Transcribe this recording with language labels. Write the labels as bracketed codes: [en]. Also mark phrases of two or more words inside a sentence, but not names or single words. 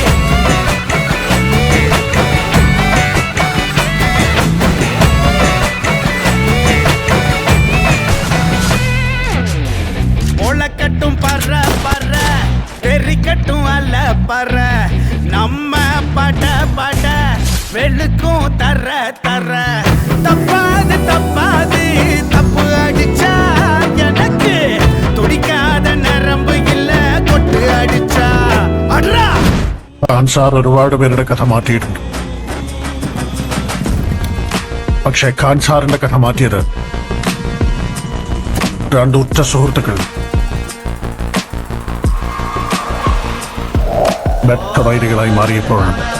[ta] முளைக்கட்டும் பற பற தெரிக்கட்டும் அல்ல பற. நம்ம பட பட வெளுக்கும் தர தர. தப்பாது தப்பாது தப்பு அடிச்சா எனக்கு துடிக்காத நரம்பு இல்ல கொட்டு அடிச்சா அட்ரா. [ml] സാർ ഒരുപാട് പേരുടെ കഥ മാറ്റിയിട്ടുണ്ട്. പക്ഷേ ഖാൻ സാറിന്റെ കഥ മാറ്റിയത് രണ്ട് ഉറ്റ സുഹൃത്തുക്കൾ ബദ്ധവൈരികളായി മാറിയപ്പോഴാണ്.